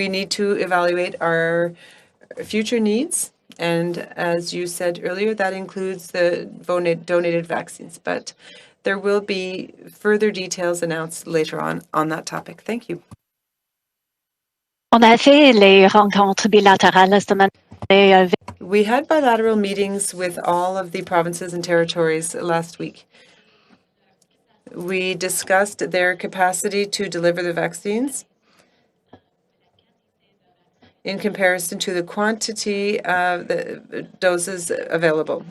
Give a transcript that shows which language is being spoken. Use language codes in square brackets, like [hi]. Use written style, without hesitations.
[en] We need to evaluate our future needs, and as you said earlier, that includes the donated vaccines. But there will be further details announced later on that topic. Thank you. [fr] On a fait les rencontres bilatérales la semaine dernière. [en] We had bilateral meetings with all of the provinces and territories last week. We discussed their capacity to deliver the vaccines in comparison to the quantity of the doses available.